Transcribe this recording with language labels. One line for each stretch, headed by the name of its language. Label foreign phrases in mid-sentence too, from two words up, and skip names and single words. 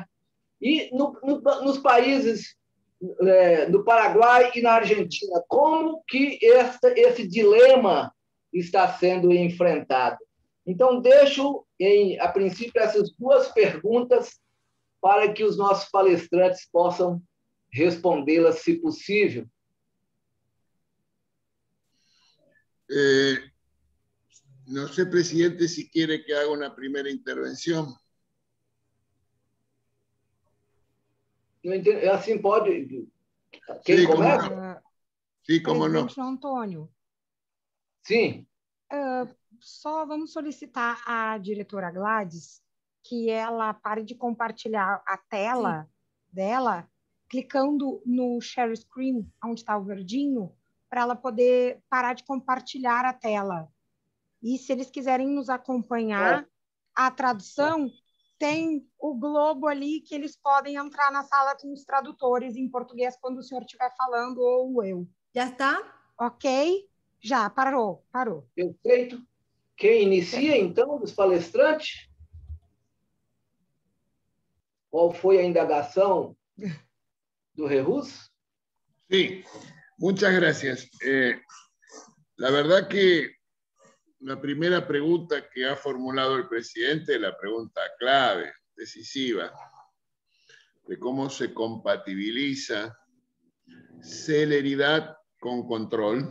Portuguese: E nos países, no Paraguai e na Argentina, como que esse dilema está sendo enfrentado? Então, deixo, a princípio, essas duas perguntas para que os nossos palestrantes possam respondê-las, se possível.
Spanish: No sé, presidente, si quiere que haga una primera intervención.
Portuguese: Assim pode. Quem começa? Sim, como não. Presidente Antônio. Sim. Só vamos solicitar à diretora Gladys que ela pare de compartilhar a tela dela, clicando no
English: share screen,
Portuguese: onde está o verdinho, para ela poder parar de compartilhar a tela. E se eles quiserem nos acompanhar, a tradução tem o globo ali que eles podem entrar na sala com os tradutores em português quando o senhor estiver falando ou eu. Já está? Ok? Já, parou. Perfeito. Quem inicia, então, dos palestrantes? Qual foi a indagação do Rehus?
Spanish: Sí, muchas gracias. La verdad que la primera pregunta que ha formulado el presidente es la pregunta clave, decisiva, de cómo se compatibiliza celeridad con control,